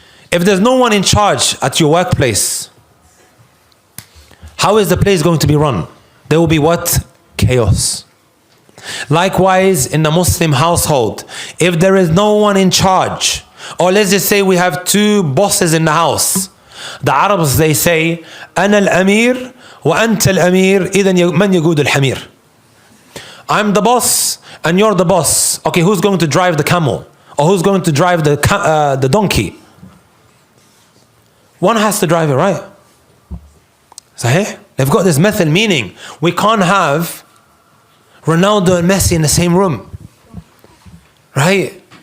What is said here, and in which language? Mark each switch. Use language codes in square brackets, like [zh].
[en] If there's no one in charge at your workplace, how is the place going to be run? There will be what? Chaos. Likewise, in the Muslim household, if there is no one in charge, or let's just say we have two bosses in the house. The Arabs, they say, [ar] أنا الأمير وأنت الأمير إذن من يقود الحمير. [en] I'm the boss and you're the boss. Okay, who's going to drive the camel? Or who's going to drive the donkey? One has to drive it, right? Sahih? They've got this method, meaning we can't have Ronaldo and Messi in the same room. Right?